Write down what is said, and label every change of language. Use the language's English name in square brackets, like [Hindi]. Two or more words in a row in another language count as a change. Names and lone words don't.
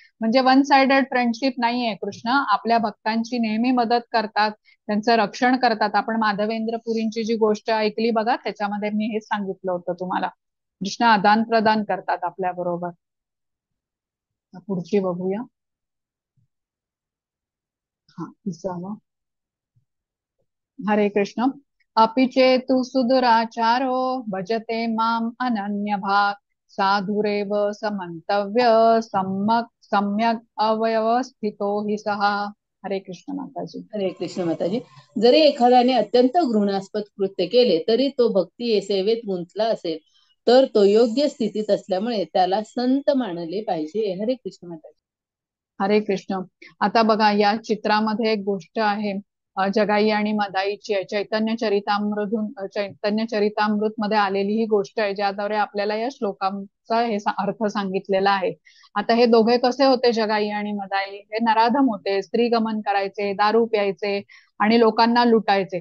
[Marathi] म्हणजे [English] one sided friendship [Marathi] नाहीये. कृष्ण आपल्या भक्तांची नेहमी मदत करतात, त्यांचं रक्षण करतात. आपण माधवेंद्र पुरींची जी गोष्ट ऐकली बघा, त्याच्यामध्ये मी हेच सांगितलं होतं तुम्हाला. कृष्ण आदान प्रदान करतात आपल्या बरोबर. पुढची बघूया. हा, 30. हरे कृष्ण. [Sanskrit] अपि चेतु सुदुराचारो भजते माम अनन्य भाग साधुरेव समंतव्य सम्यक अव्यवस्थितो हि सहा. [Marathi] हरे कृष्ण माताजी. हरे कृष्ण माताजी. जरी एखाद्याने अत्यंत घृणास्पद कृत्य केले तरी तो भक्ती सेवेत गुंतला असेल तर तो योग्य स्थितीत असल्यामुळे त्याला संत मानले पाहिजे. हरे कृष्ण माताजी. हरे कृष्ण. आता बघा या चित्रामध्ये एक गोष्ट आहे, जगाई आणि मदाईची आहे. चैतन्य चरितामृत मध्ये आलेली ही गोष्ट आहे, ज्याद्वारे आपल्याला या श्लोकांचा अर्थ सांगितलेला आहे. आता हे दोघे कसे होते, जगाई आणि मदाई? हे नराधम होते, स्त्रीगमन करायचे, दारू प्यायचे आणि लोकांना लुटायचे.